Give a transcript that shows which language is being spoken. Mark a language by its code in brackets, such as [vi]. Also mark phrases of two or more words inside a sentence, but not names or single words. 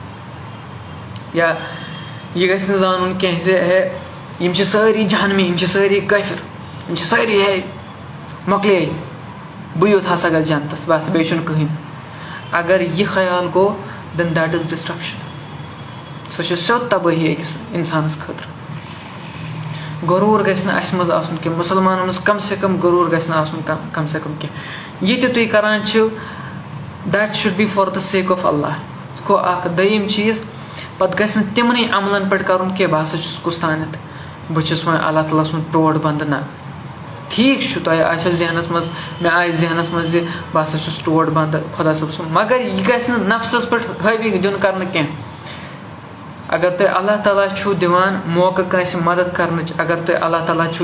[ks] یا یہِ گژھِ نہٕ زانُن کینٛہہ زِ ہے یِم چھِ سٲری جہنمی یِم چھِ سٲری کٲفِر یِم چھِ سٲری ہے مۄکلے بٕے یوت ہسا گژھِ جنتَس بَس بیٚیہِ چھُنہٕ کٕہٕنۍ اگر یہِ خیال گوٚو [en] then that is destruction [ks] سۄ چھِ سیوٚد تبٲہی أکِس اِنسانَس خٲطرٕ غروٗر گژھِ نہٕ اَسہِ منٛز آسُن کینٛہہ مُسلمانَن منٛز کَم سے کَم غروٗر گژھِ نہٕ آسُن کَم سے کَم کینٛہہ یہِ تہِ تُہۍ کَران چھِو [en] that should be for the sake of [ks] اللہ گوٚو اَکھ دوٚیِم چیٖز پَتہٕ گژھِ نہٕ تِمنٕے عملَن پٮ۪ٹھ کَرُن کینٛہہ بہٕ ہسا چھُس کُس تانٮ۪تھ بہٕ چھُس وۄنۍ اللہ تعالیٰ سُنٛد ٹوٹھ بنٛدٕ نہ ٹھیٖک چھُ تۄہہِ آسیو ذہنَس منٛز مےٚ آسہِ ذہنَس منٛز زِ بہٕ ہسا چھُس ٹوٹھ بنٛدٕ خۄدا صٲب سُنٛد مگر یہِ گژھِ نہٕ نفسَس پٮ۪ٹھ حٲوی دیُن کَرنہٕ کینٛہہ اگر تۄہہِ اللہ تعالیٰ چھُو دِوان موقعہٕ کٲنٛسہِ مدد کَرنٕچ اگر تۄہہِ اللہ تعالیٰ چھُو